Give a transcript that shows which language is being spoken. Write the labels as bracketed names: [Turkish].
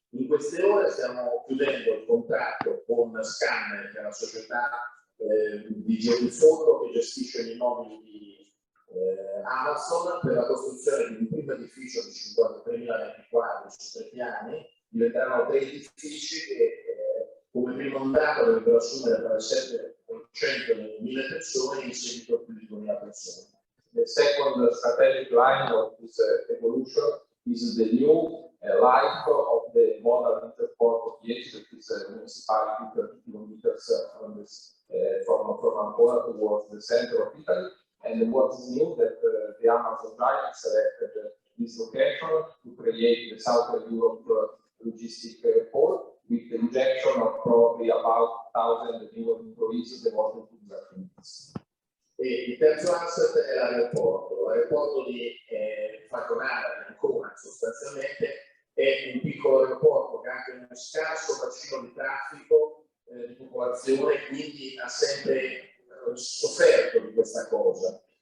[Italian] In queste ore stiamo chiudendo il contratto con Scanner, che è la società di fondo che gestisce gli immobili di Amazon, per la costruzione di un primo edificio di 53.000 metri quadri su 3 piani. Diventeranno 3 edifici che come prima ondata dovrebbero assumere tra il 7% e 1000 persone, in seguito più di 2000 persone. [English] The second strategic line of this evolution is the new life of the modern interport of Yachts, that is a municipality 30 kilometers from Ancona towards the center of Italy. And what is new that the Amazon giants selected this location to create the Southern Europe logistic port with the injection of probably about 1,000 new employees devoted to these activities. [Italian] E il terzo asset è l'aeroporto di Falconara, di Ancona sostanzialmente, è un piccolo aeroporto che ha anche uno scarso bacino di traffico di popolazione, quindi ha sempre sofferto di questa cosa.